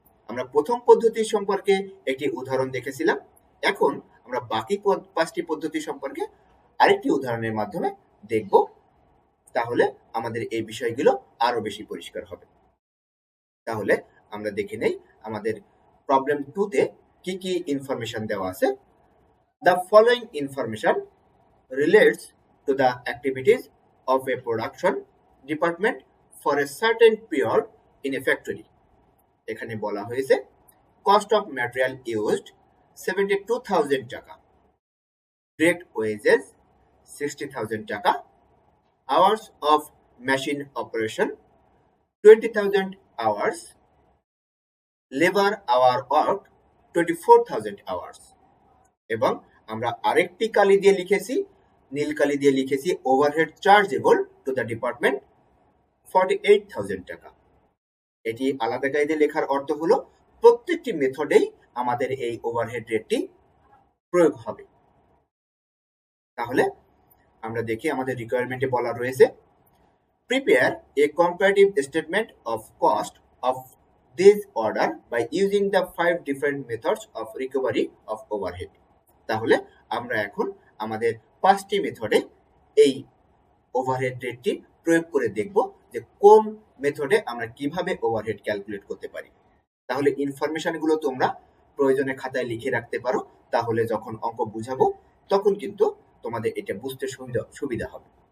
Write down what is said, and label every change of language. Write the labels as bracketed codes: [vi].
[bn] আমরা প্রথম পদ্ধতি সম্পর্কে একটি উদাহরণ দেখেছিলাম। এখন আমরা বাকি 5টি পদ্ধতি সম্পর্কে আরেকটি উদাহরণের মাধ্যমে দেখব। তাহলে আমাদের এই বিষয়গুলো আরো বেশি পরিষ্কার হবে। তাহলে আমরা দেখে নেই আমাদের প্রবলেম 2-তে কি কি ইনফরমেশন দেওয়া আছে। [en] The following information relates to the activities of a production department for a certain period in a factory. [bn] এখানে বলা হয়েছে [en] cost of material used 72,000 টাকা, direct wages 60,000 টাকা, hours of machine operation 20,000 hours, labor hour work 24,000 hours। [bn] এবং আমরা আরেকটি কালি দিয়ে লিখেছি, নীল কালি দিয়ে লিখেছি [en] overhead chargeable to the department [bn] 48,000 টাকা। এটি আলাদা কায়দে লেখার অর্থ হলো প্রত্যেকটি মেথডেই আমাদের এই ওভারহেড রেটটি প্রয়োগ হবে। তাহলে আমরা দেখি আমাদের রিকোয়ারমেন্টে বলা রয়েছে [en] prepare a comparative statement of cost of this order by using the 5 different methods of recovery of overhead. [bn] তাহলে আমরা এখন আমাদের 5টি মেথডে এই ওভারহেড রেটটি প্রয়োগ করে দেখব যে কোন মেথডে আমরা কিভাবে ওভারহেড ক্যালকুলেট করতে পারি। তাহলে ইনফরমেশনগুলো তোমরা প্রয়োজনে খাতায় লিখে রাখতে পারো, তাহলে যখন অঙ্ক বুঝাবো তখন কিন্তু তোমাদের এটা বুঝতে সুবিধা হবে।